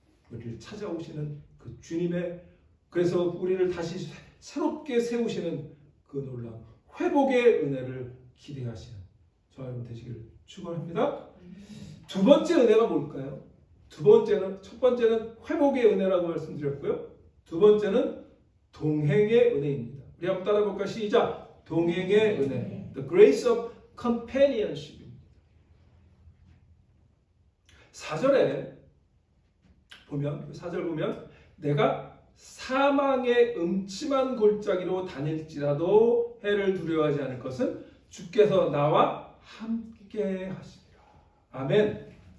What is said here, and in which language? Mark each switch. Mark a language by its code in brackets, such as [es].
[ko] 우리를 찾아오시는 그 주님의, 그래서 우리를 다시 새롭게 세우시는 그 놀라운 회복의 은혜를 기대하시는 저와 여러분 되시기를 축원합니다. 두 번째 은혜가 뭘까요? 첫 번째는 회복의 은혜라고 말씀드렸고요. 두 번째는 동행의 은혜입니다. 우리 한번 따라볼까요? 시작. 동행의 은혜. [en] The grace of companionship. [ko] 4절 보면 내가 사망의 음침한 골짜기로 다닐지라도 해를 두려워하지 않을 것은 주께서 나와 함께 하시리라. 아멘.